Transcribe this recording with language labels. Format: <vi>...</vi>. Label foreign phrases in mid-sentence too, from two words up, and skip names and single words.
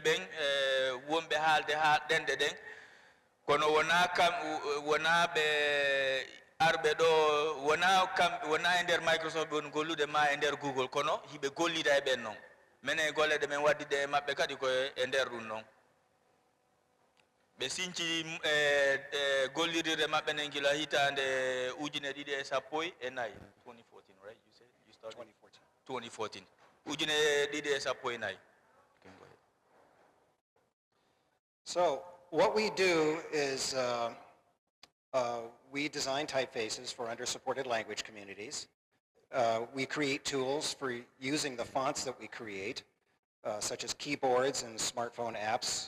<ff>ɓen wonɓe haalde ɗenɗe ɗen kono wona ɓe arɓe ɗo wona e nder Microsoft woni gollude ma e nder Google kono hiɓe gollida e ɓen noon minen golle ɗe men waddide e maɓɓe kadi ko e nder ɗum noon ɓe sinci gollirirde maɓɓe nen gila hitande ujune ɗiɗi e sappo e nayi 2014,</ff> <en>right? You said you started 2014</en> <ff>ujune ɗiɗi e sappo e nayi.</ff> <en>So what we do is we design typefaces for under-supported language communities. We create tools for using the fonts that we create, such as keyboards and smartphone apps.</en>